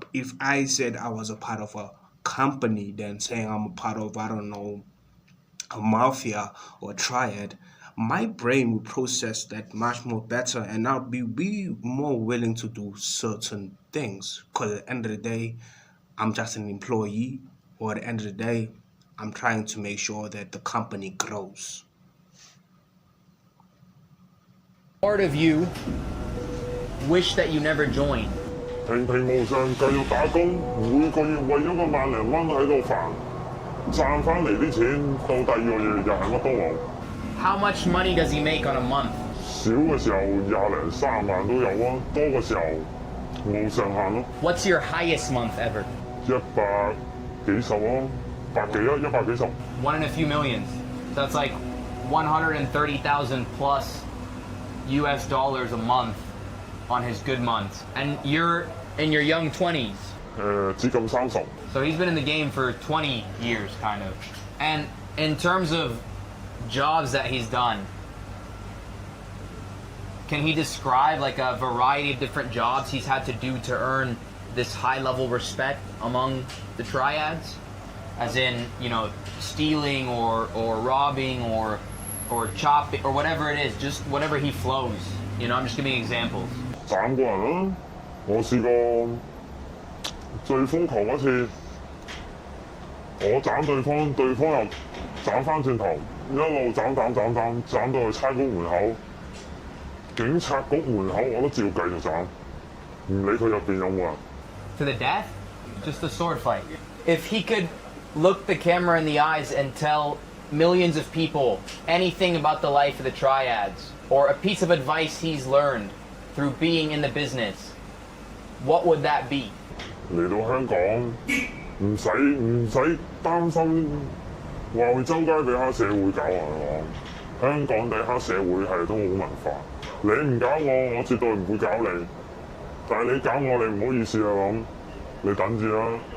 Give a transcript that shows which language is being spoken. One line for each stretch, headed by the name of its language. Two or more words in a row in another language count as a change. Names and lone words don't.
English: If I said I was a part of a company, then saying I'm a part of, I don't know, a mafia or a triad, my brain would process that much more better, and I'll be more willing to do certain things. Because at the end of the day, I'm just an employee, or at the end of the day, I'm trying to make sure that the company grows. Part of you wish that you never joined.
Cantonese: 平平無常繼續打工，每個月為咗個萬零蚊喺度煩，賺翻嚟啲錢到第二個月又係乜都冇。
English: How much money does he make on a month?
Cantonese: 少嘅時候20零30萬都有啊，多嘅時候冇上限咯。
English: What's your highest month ever?
Cantonese: 100 幾十啊，百幾啊，100幾十。
English: One in a few millions. That's like 130,000 plus US dollars a month on his good months. And you're in your young 20s.
Cantonese: 接近30。
English: So he's been in the game for 20 years, kind of. And in terms of jobs that he's done, can he describe like a variety of different jobs he's had to do to earn this high level respect among the triads? As in, you know, stealing or robbing or chopping or whatever it is, just whatever he flows. You know, I'm just giving examples.
Cantonese: 斬過人啦，我試過最瘋狂嗰次，我斬對方，對方又斬翻轉頭，一路斬到去差館門口，警察局門口我都照繼續斬，唔理佢入邊有冇人。
English: To the death? Just a sword fight. If he could look the camera in the eyes and tell millions of people anything about the life of the triads, or a piece of advice he's learned through being in the business, what would that be?
Cantonese: 嚟到香港唔使擔心話會周街俾黑社會搞啊！香港地黑社會係都好文化，你唔搞我，我絕對唔會搞你。但係你搞我，你唔好意思啊咁，你等住啦。